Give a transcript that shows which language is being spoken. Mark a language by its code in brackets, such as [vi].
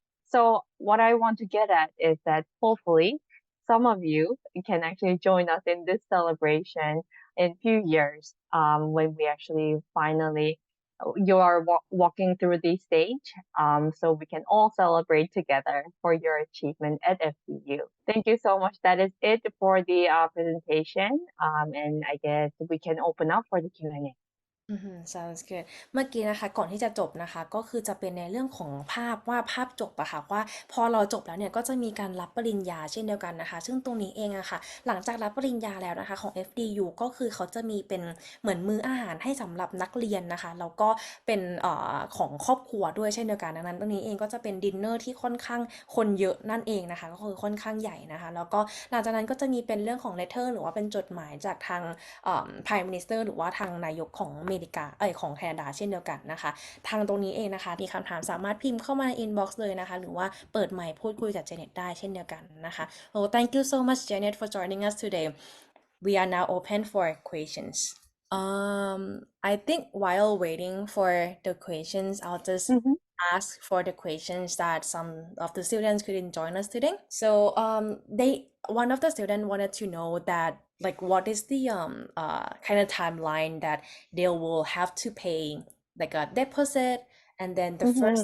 [en] So what I want to get at is that hopefully some of you can actually join us in this celebration in few years when we actually finally you are walking through the stage so we can all celebrate together for your achievement at FDU. Thank you so much. That is it for the presentation and I guess we can open up for the Q&A. sounds good [th] เมื่อกี้นะคะก่อนที่จะจบนะคะก็คือจะเป็นในเรื่องของภาพว่าภาพจบอะค่ะว่าพอเราจบแล้วเนี่ยก็จะมีการรับปริญญาเช่นเดียวกันนะคะซึ่งตรงนี้เองอะค่ะหลังจากรับปริญญาแล้วนะคะของ FDU ก็คือเขาจะมีเป็นเหมือนมื้ออาหารให้สำหรับนักเรียนนะคะแล้วก็เป็นของครอบครัวด้วยเช่นเดียวกันดังนั้นตรงนี้เองก็จะเป็นดินเนอร์ที่ค่อนข้างคนเยอะนั่นเองนะคะก็คือค่อนข้างใหญ่นะคะแล้วก็หลังจากนั้นก็จะมีเป็นเรื่องของ letter หรือว่าเป็นจดหมายจากทาง Prime Minister หรือว่าทางนายกของอเมริกาของแคนาดาเช่นเดียวกันนะคะทางตรงนี้เองนะคะมีคำถามสามารถพิมพ์เข้ามาใน inbox เลยนะคะหรือว่าเปิดไมค์พูดคุยกับเจเน็ตได้เช่นเดียวกันนะคะ [en] Well thank you so much Janet for joining us today we are now open for questions I think while waiting for the questions I'll just Mm-hmm. ask for the questions that some of the students couldn't join us today. So they one of the students wanted to know that like what is the kind of timeline that they will have to pay like a deposit and then the first